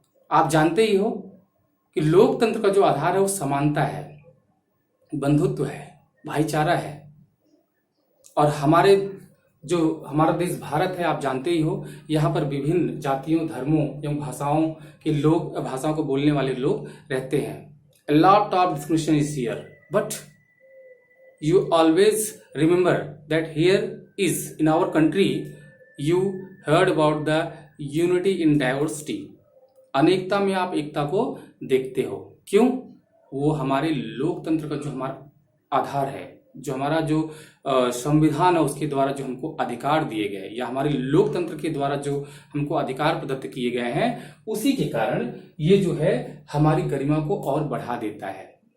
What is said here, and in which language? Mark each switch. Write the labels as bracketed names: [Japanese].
[Hindi] आप जानते ही हो कि लोकतंत्र का जो आधार है वो समानता है, बंधुत्व है, भाईचारा है। और हमारा देश भारत है, आप जानते ही हो, यहाँ पर विभिन्न जातियों, धर्मों एवं भाषाओं को बोलने वाले लोग रहते हैं। [English] A lot of discrimination is here, but you always remember that here is in our country you heard about the unity in diversity. [Hindi] अनेकता में आप एकता को देखते हो। क्यों? वो हमारे लोकतंत्र का जो हमारा आधार है, जो हमारा जो संविधान है उसके द्वारा जो हमको अधिकार दिए गए या हमारे लोकतंत्र के द्वारा जो हमको अधिकार प्रदत्त किए गए हैं, उसी के कारण ये जो है हमारी गरिमा को और बढ़ा देता है।